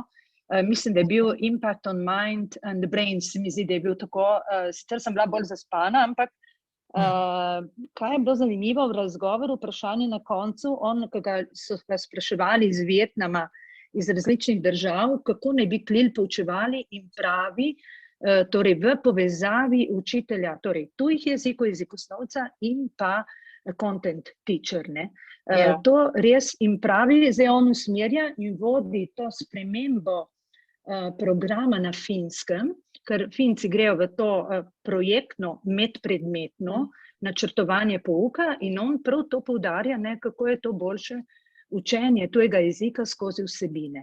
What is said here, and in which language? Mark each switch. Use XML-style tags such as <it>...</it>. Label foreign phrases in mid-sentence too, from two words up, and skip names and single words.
<sl>Mislim, da je bil Impact on Mind and the Brain, se mi zdi, da je bil tako, sicer sem bila bolj zaspana, ampak kaj je bilo zanimivo v razgovoru, vprašanje na koncu, ki ga so ga spraševali iz Vietnama, iz različnih držav, kako naj bi klil poučevali in pravi, torej v povezavi učitelja, torej tujih jezikov, jezikoslovca in pa</sl> <en>content teacher,</en> <sl>ne. To res in pravi, zdaj on usmerja in vodi to spremembo programa na Finskem, ker Finci grejo v to projektno, medpredmetno načrtovanje pouka in on prav to poudarja, ne, kako je to boljše učenje tujega jezika skozi vsebine.</sl>